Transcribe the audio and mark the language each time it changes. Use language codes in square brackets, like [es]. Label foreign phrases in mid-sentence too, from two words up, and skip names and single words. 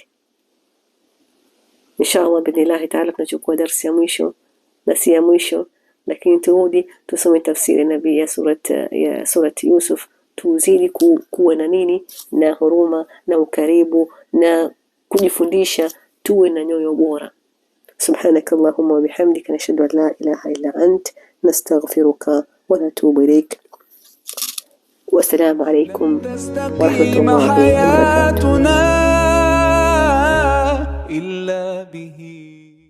[ar] Inshallah billahi ta'ala [sw] tunachukua darasa ya mwisho na si ya mwisho, lakini turudi tusome tafsiri nabii ya surati Yusuf, tuzidi kuwa na nini na huruma na ukaribu na kujifundisha, tuwe na nyoyo bora. [ar] سبحانك اللهم وبحمدك نشهد أن لا إله إلا أنت نستغفرك ونتوب إليك. والسلام عليكم ورحمة الله وبركاته. إلا به